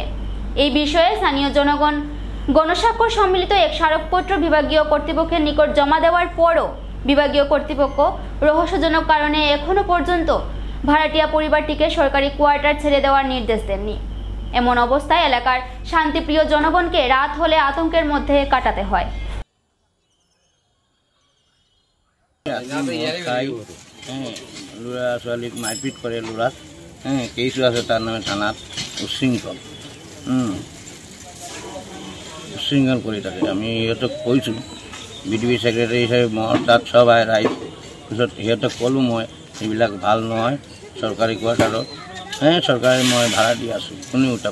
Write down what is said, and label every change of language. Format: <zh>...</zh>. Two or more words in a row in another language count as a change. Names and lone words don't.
<bn>এই বিষয়ে স্থানীয় জনগণ গণস্বাক্ষর সম্মিলিত এক স্মারকপত্র বিভাগীয় কর্তৃপক্ষের নিকট জমা দেওয়ার পরও বিভাগীয় কর্তৃপক্ষ রহস্যজনক কারণে এখনো পর্যন্ত ভাড়াটিয়া পরিবারটিকে সরকারি কোয়ার্টার ছেড়ে দেওয়ার নির্দেশ দেননি। এমন অবস্থায় এলাকার শান্তিপ্রিয় জনগণকে রাত হলে আতঙ্কের মধ্যে কাটাতে হয়।</bn> <as>ল'ৰা ছোৱালীক মাৰপিট কৰে, ল'ৰাক কেইছো আছে তাৰ নামে থানাত উচ্ছৃংখল কৰি থাকে। আমি সিহঁতক কৈছোঁ,</as> <en>BDP secretary</en> <as>হিচাপে মই তাত চব ৰাইজ পিছত সিহঁতক ক'লোঁ মই এইবিলাক ভাল নহয়, চৰকাৰী কোৱাৰ্টাৰত চৰকাৰে মই ভাড়া দি আছোঁ, কোনে উঠাব?</as>